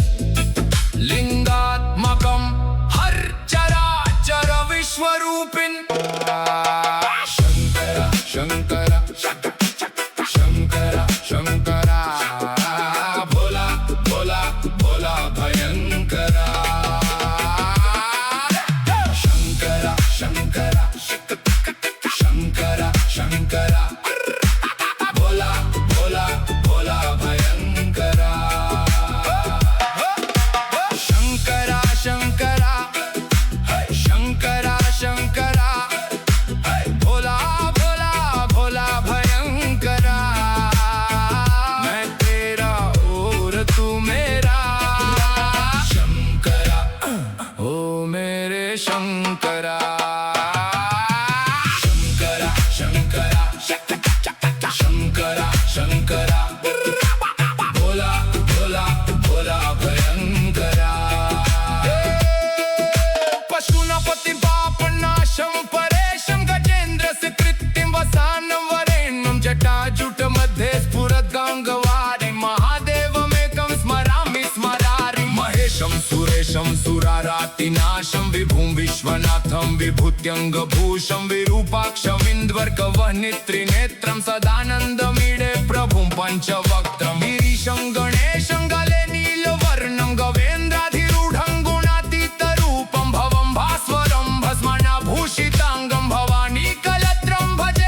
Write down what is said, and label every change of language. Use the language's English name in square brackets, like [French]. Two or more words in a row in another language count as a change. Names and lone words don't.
[Sanskrit] लिङ्गात्मकं हर्चराचर विश्वरूपिन् [Hindi] शङ्कर शङ्कर शङ्कर शङ्कर भोला भोला भोला भयङ्करा शङ्कर शङ्कर शङ्कर शङ्कर भोला भोला भोला भयङ्करा शङ्करा शङ्करा शङ्करा शङ्करा भोला भोला भोला भयङ्करा मैं तेरा और तू मेरा शङ्करा ओ मेरे शङ्करा शङ्करा शङ्करा शङ्करा शङ्करा भोला भोला भोला भयङ्करा [Sanskrit] पशूनापतिं पापनाशं परेशं गजेन्द्रस्य कृत्तिं वसानं वरेण्यं जटाजूटमध्ये स्फुरद्गाङ्गवारि महादेवमेकं स्मरामि स्मरारि महेशं सुरेशं सुरारातिनाशं विभुं विश्वनाथं विभूत्यङ्गभूषं विरूपाक्षमिन्द्वर्कवह्नि त्रिनेत्रं सदानन्दमीडे प्रभुं पञ्चवक्त्रं गिरीशं गणेशं गले नीलवर्णं गवेन्द्राधिरूढं गुणातीतरूपं भवं भास्वरं भस्मनाभूषिताङ्गं भवानी कलत्रं भजे